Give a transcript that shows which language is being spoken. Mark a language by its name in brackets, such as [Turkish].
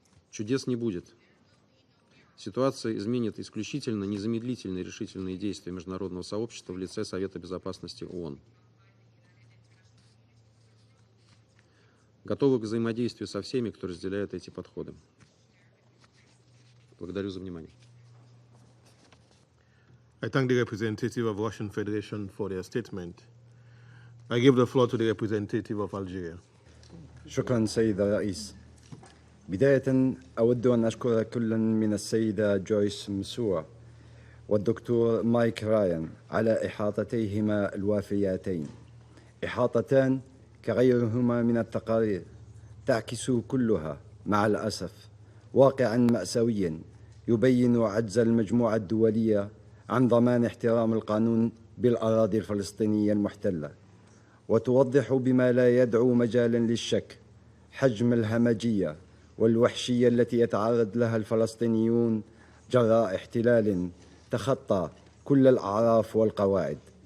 [Russian] Чудес не будет. Ситуация изменит исключительно незамедлительные решительные действия международного сообщества в лице Совета Безопасности ООН. Готовы к взаимодействию со всеми, кто разделяет эти подходы. Благодарю за внимание. [English] I thank the representative of Russian Federation for their statement. I give the floor to the representative of Algeria. [Arabic] شكرا سيد الرئيس. بداية أود أن أشكر كلا من السيدة جويس مسوا والدكتور مايك رايان على إحاطتيهما الوافيتين، إحاطتان كغيرهما من التقارير تعكس كلها مع الأسف واقعا مأساويا يبين عجز المجموعة الدولية عن ضمان احترام القانون بالأراضي الفلسطينية المحتلة، وتوضح بما لا يدعو مجالا للشك حجم الهمجية والوحشية التي يتعرض لها الفلسطينيون جراء احتلال تخطى كل الأعراف والقواعد.